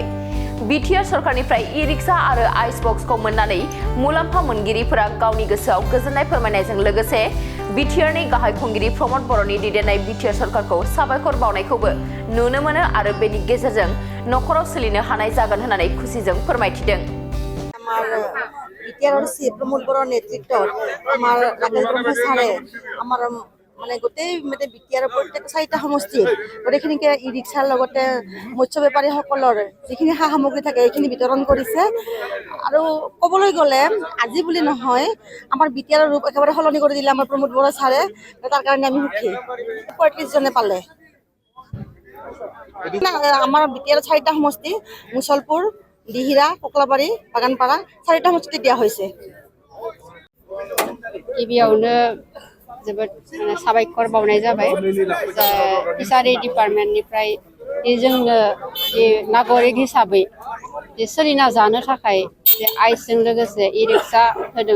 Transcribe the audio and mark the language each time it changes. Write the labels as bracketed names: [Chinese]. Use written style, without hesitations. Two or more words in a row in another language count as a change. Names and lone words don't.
[Bodo] बिटिआर सरकारनिफ्राय ई-रिक्शा आरो आइस बक्सखौ मोननानै मुलाम्फा मोनगिरिफोरा गावनि गोसोआव गोजोननाय फोरमायनायजों लोगोसे बिटिआरनि गाहाय खुंगिरि प्रमद बर'नि दैदेननाय बिटिआर सरकारखौ साबायखर बावनायखौबो नुनो मोनो आरो बेनि गेजेरजों नखराव सोलिनो हानाय जागोन होननानै खुसिजों फोरमायथिदों। [Assamese] বিটিআর প্রমোদ বড় নেতৃত্বত আমার রাকেশ ব্রহ্ম ছাৰে আমাৰ মানে গোটেই বিটিআৰ প্ৰত্যেক 4টা সমষ্টি গোটেইখিনিকে ই-ৰিক্সাৰ লগতে মৎস্য বেপাৰীসকলৰ যিখিনি সা সামগ্ৰী থাকে এইখিনি বিতৰণ কৰিছে। আৰু ক'বলৈ গ'লে আজি বুলি নহয় আমাৰ বিটিআৰৰ ৰূপ একেবাৰে সলনি কৰি দিলে আমাৰ প্ৰমোদ বড় ছাৰে, তাৰ কাৰণে আমি সুখী। 35 জনে পালে। আমাৰ বিটিআৰ 4টা সমষ্টি মুছলপুৰ, দিহিৰা, ককলাবাৰী, বাগানপাৰা 4টা সমষ্টিতে দিয়া হৈছে। [Bodo] गिबियावनो जोबोद साबायखर बावनाय जाबाय फिसारि डिपार्टमेन्टनिफ्राय जोंनो नागरिक हिसाबै सोलिना जानो थाखाय आइसजों लोगोसे ई-रिक्शा होदों।